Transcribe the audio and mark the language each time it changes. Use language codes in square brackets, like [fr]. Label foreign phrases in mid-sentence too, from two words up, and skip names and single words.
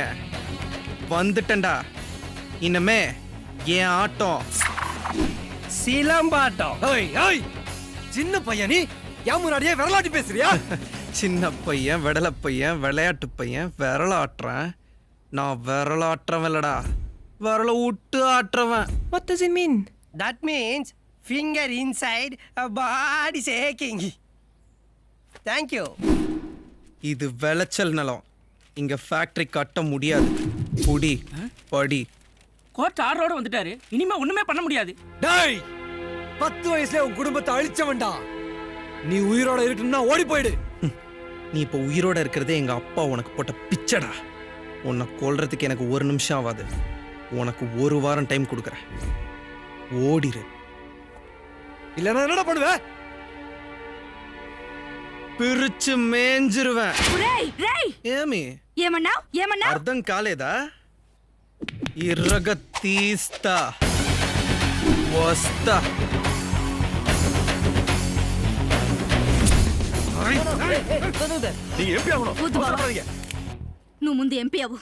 [ta] வந்துட்டேன்டா. இனிமே என் ஆட்டம் சிலம்பாட்டம். ஓய் ஓய், சின்ன பையன் நீ ஏன் முன்னாடியே விரலாட்டி பேசுறியா? சின்ன பையன், வெடல பையன், விளையாட்டு பையன், விரலாட்டுறேன். நான் விரலாட்டுறவன் இல்லடா, விரல விட்டு ஆட்டுறவன். [en] What does it mean? That means finger inside, body shaking. Thank you. [ta] இது விளைச்சல் நிலம். இங்க ஃபேக்டரி கட்ட முடியாது. குடி படி. [en] court order [ta] வந்துட்டாரு. இனிமே ஒண்ணுமே பண்ண முடியாது. டேய், 10 வயசுல உன் குடும்பத்தை அழிச்சவன்டா. நீ உயிரோட இருக்கணும்னா ஓடி போயிடு. நீ இப்போ உயிரோட இருக்கிறதே எங்க அப்பா உனக்கு போட்ட பிச்சடா. உன்னை கொல்றதுக்கு எனக்கு 1 நிமிஷம் ஆகாது. உனக்கு 1 வாரம் டைம் கொடுக்குறேன். ஓடிரு. இல்லைன்னா என்னடா பண்ணுவ? பிரிச்சு மேஞ்சிருவேன். [te] రేయ్ రేయ్ ఏమి ఏమన్నా అర్థం కాలేదా? ఇర్రగ తీస్తా వస్తా. నువ్వు ముందు ఎంపీ అవ్వు.